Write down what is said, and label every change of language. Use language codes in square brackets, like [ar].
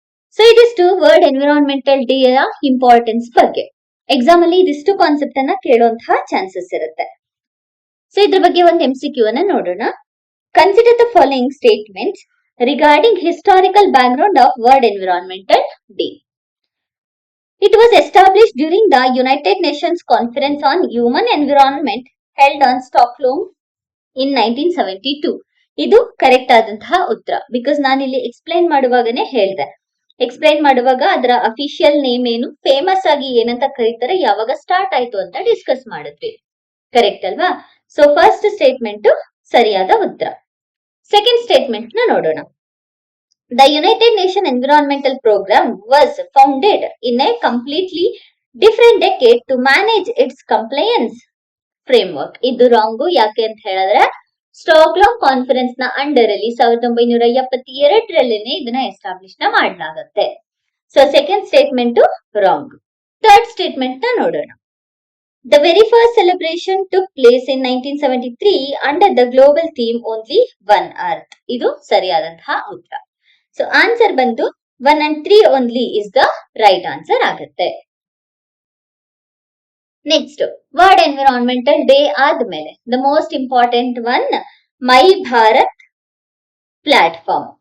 [kn] So ಇದಿಷ್ಟು world environmental day ಯ importance ಬಗ್ಗೆ. ಎಕ್ಸಾಮ್ ಅಲ್ಲಿ ಇದಿಷ್ಟು ಕಾನ್ಸೆಪ್ಟ್ ಅನ್ನ ಕೇಳುವಂತಹ ಚಾನ್ಸಸ್ ಇರುತ್ತೆ. ಸೊ ಇದ್ರ ಬಗ್ಗೆ ಒಂದು MCQ ಅನ್ನ ನೋಡೋಣ. [en] Consider the following statements regarding historical background of world environmental day. It was established during the United Nations Conference on Human Environment held on Stockholm in 1972. [kn] ಇದು ಕರೆಕ್ಟ್ ಆದಂತಹ ಉತ್ತರ. ಬಿಕಾಸ್ ನಾನಿಲ್ಲಿ ಎಕ್ಸ್ಪ್ಲೈನ್ ಮಾಡುವಾಗನೇ ಹೇಳ್ದೆ. ಎಕ್ಸ್ಪ್ಲೈನ್ ಮಾಡುವಾಗ ಅದರ official name ಏನು, famous ಆಗಿ ಏನಂತ ಕರೀತಾರೆ, ಯಾವಾಗ ಸ್ಟಾರ್ಟ್ ಆಯ್ತು ಅಂತ ಡಿಸ್ಕಸ್ ಮಾಡಿದ್ವಿ. ಕರೆಕ್ಟ್ ಅಲ್ವಾ? ಸೊ ಫಸ್ಟ್ ಸ್ಟೇಟ್ಮೆಂಟ್ ಸರಿಯಾದ ಉತ್ತರ. ಸೆಕೆಂಡ್ ಸ್ಟೇಟ್ಮೆಂಟ್ ನ ನೋಡೋಣ. [en] The United Nations Environmental Program was founded in a completely different decade to manage its compliance framework. [kn] ಇದು ರಾಂಗು. ಯಾಕೆ ಅಂತ ಹೇಳಿದ್ರೆ, ಸ್ಟಾಕ್ಹೋಮ್ ಕಾನ್ಫರೆನ್ಸ್ ನ ಅಂಡರ್ ಅಲ್ಲಿ 1972ರಲ್ಲಿನೇ ಇದನ್ನ ಎಸ್ಟಾಬ್ಲಿಷ್ ಮಾಡಲಾಗುತ್ತೆ. So second statement wrong. Third statement ನ ನೋಡೋಣ. [en] The very first celebration took place in 1973 under the global theme Only One Earth. [kn] ಇದು ಸರಿಯಾದಂತಹ ಉತ್ತರ. [en] So answer ಬಂದು 1 and 3 only is the right answer ಆಗುತ್ತೆ. Next world environmental day ಆದ್ಮೇಲೆ the most important one, my Bharat platform.